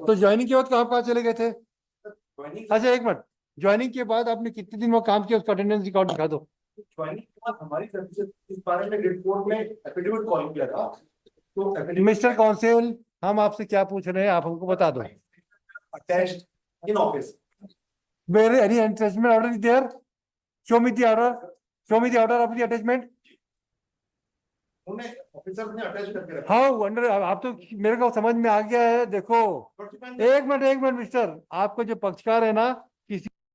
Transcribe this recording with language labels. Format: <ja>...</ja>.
<hi>तो ज्वाइनिंग के बाद कहाँ चले गए थे? अच्छा एक मिनट, ज्वाइनिंग के बाद आपने कितने दिन वो काम किया उसका अटेंडेंस रिकॉर्ड दिखा दो। ज्वाइनिंग के बाद हमारी तरफ से इस बारे में रिपोर्ट में एफिडेविट कॉल किया था। तो मिस्टर काउंसिल, हम आपसे क्या पूछ रहे हैं आप हमको बता दो।</hi> <en>Attached in office Where any attachment order is there? Show me the order. Show me the order of the attachment.</en> <hi>उन्होंने ऑफिसर ने अटैच करके रखा। हाँ अंडर आप तो मेरे को समझ में आ गया है। देखो एक मिनट मिस्टर, आपको जो पक्षकार है ना, किसी</hi>